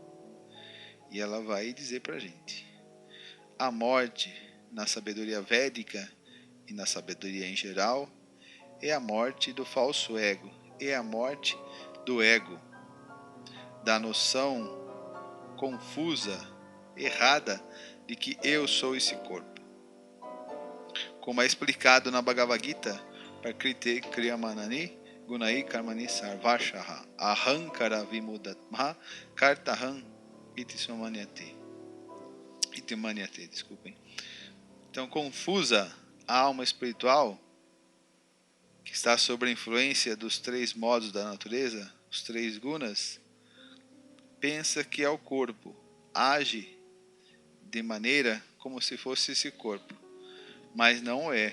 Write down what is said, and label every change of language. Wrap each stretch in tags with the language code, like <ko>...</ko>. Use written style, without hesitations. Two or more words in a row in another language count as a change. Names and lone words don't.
<pt>E ela vai dizer para a gente: a morte, na sabedoria védica e na sabedoria em geral, é a morte do falso ego, é a morte do ego, da noção confusa, errada, de que eu sou esse corpo. Como é explicado na Bhagavad Gita,</pt> <sa>प्रकृतेः क्रियमाणानि गुणैः कर्माणि सर्वशः अहङ्कार विमूढात्मा कर्ताहम् इतिमन्यते,</sa> <pt>desculpem. Então, confusa, a alma espiritual, que está sob a influência dos 3 modos da natureza, os 3 gunas, pensa que é o corpo, age de maneira como se fosse esse corpo, mas não é.</pt>